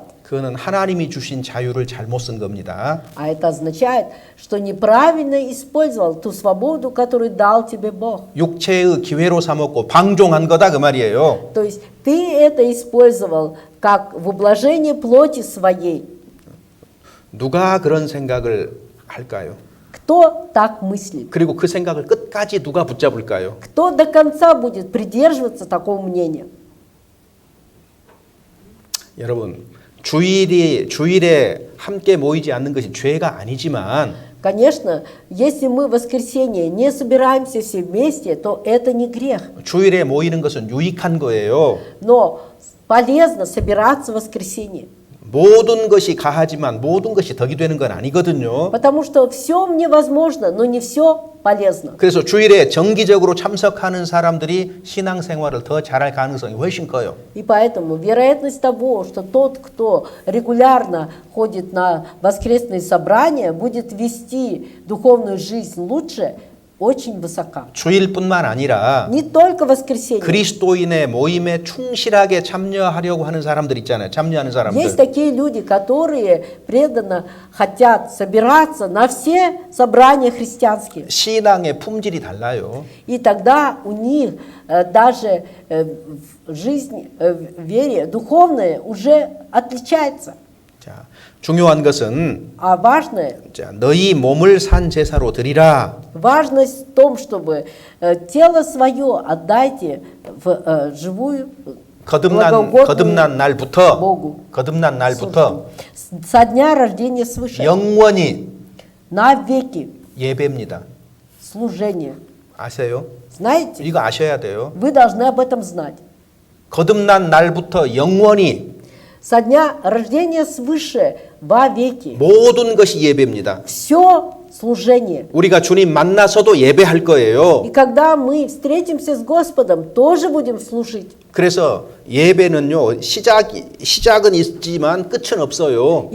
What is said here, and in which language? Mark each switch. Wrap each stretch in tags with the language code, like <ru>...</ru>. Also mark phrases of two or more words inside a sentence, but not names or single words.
<ko>그거는 하나님이 주신 자유를 잘못 쓴 겁니다.</ko> <ru>А это означает, что неправильно использовал ту свободу, которую дал тебе Бог.</ru> <ko>육체의 기회로 삼았고 방종한 거다 그 말이에요.</ko> <ru>То есть ты это использовал как в ублажение плоти своей.</ru> <ko>누가 그런 생각을 할까요?</ko> <ru>Кто так мыслит?</ru> <ko>그리고 그 생각을 끝까지 누가 붙잡을까요?</ko> <ru>Кто до конца будет придерживаться такого мнения?</ru> <ko>여러분, 주일에 함께 모이지 않는 것이 죄가 아니지만</ko> <ru>Конечно, если мы в воскресенье не собираемся все вместе, то это не грех.</ru> <ko>주일에 모이는 것은 유익한 거예요.</ko> <ru>Но полезно собираться в воскресенье.</ru> <ko>모든 것이 가하지만 모든 것이 덕이 되는 건 아니거든요.</ko> <ru>Потому что все мне возможно, но не все полезно.</ru> <ko>그래서 주일에 정기적으로 참석하는 사람들이 신앙생활을 더 잘할 가능성이 훨씬 커요.</ko> <ru>И поэтому вероятность того, что тот, кто регулярно ходит на воскресные собрания, будет вести духовную жизнь лучше, очень высока.</ru> <ko>주일뿐만 아니라</ko> <ru>Не только воскресенье.</ru> <ko>그리스도인의 모임에 충실하게 참여하려고 하는 사람들 있잖아요. 참여하는 사람들.</ko> <ru>Есть такие люди, которые преданно хотят собираться на все собрания христианские.</ru> <ko>신앙의 품질이 달라요.</ko> <ru>И тогда у них даже жизнь в вере духовная уже отличается.</ru> <ko>자, 중요한 것은</ko> <ru>А важное,</ru> <ko>자, 너희 몸을 산 제사로 드리라.</ko> <ru>важность в том, чтобы тело свое отдайте в живую,</ru> <ko>거듭난 날부터</ko> <ru>Богу.</ru> <ko>거듭난 날부터</ko> <ru>со дня рождения свыше,</ru> <ko>영원히</ko> <ru>навеки</ru> <ko>예배입니다.</ko> <ru>служение.</ru> <ko>아세요?</ko> <ru>Знаете?</ru> <ko>이거 아셔야 돼요.</ko> <ru>Вы должны об этом знать.</ru> <ko>거듭난 날부터 영원히</ko> <ru>Со дня рождения свыше вовеки.</ru> <ko>모든 것이 예배입니다.</ko> <ru>Все служение.</ru> <ko>우리가 주님 만나서도 예배할 거예요.</ko> <ru>И когда мы встретимся с Господом, тоже будем служить.</ru> <ko>그래서 예배는요, 시작은 있지만 끝은 없어요.</ko>